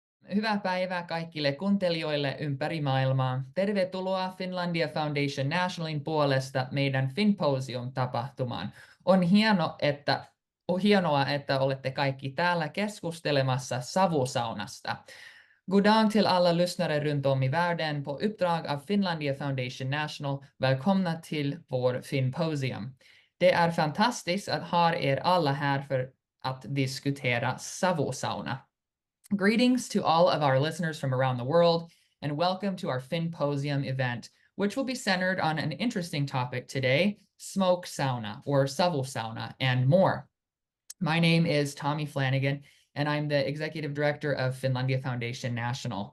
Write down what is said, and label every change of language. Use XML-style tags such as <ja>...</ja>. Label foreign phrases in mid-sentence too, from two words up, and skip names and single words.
<fi>Hyvää päivää kaikille kuuntelijoille ympäri maailmaa. Tervetuloa Finlandia Foundation Nationalin puolesta meidän Finnposium-tapahtumaan. On hienoa, että olette kaikki täällä keskustelemassa savusaunasta.</fi> <sv>God dag till alla lyssnare runt om i världen. På uppdrag av Finlandia Foundation National, välkomna till vår Finnposium. Det är fantastiskt att ha er alla här för att diskutera savusauna.</sv> <en>Greetings to all of our listeners from around the world, and welcome to our Finnposium event, which will be centered on an interesting topic today, smoke sauna or savusauna and more. My name is Tommy Flanagan, and I'm the Executive Director of Finlandia Foundation National.</en>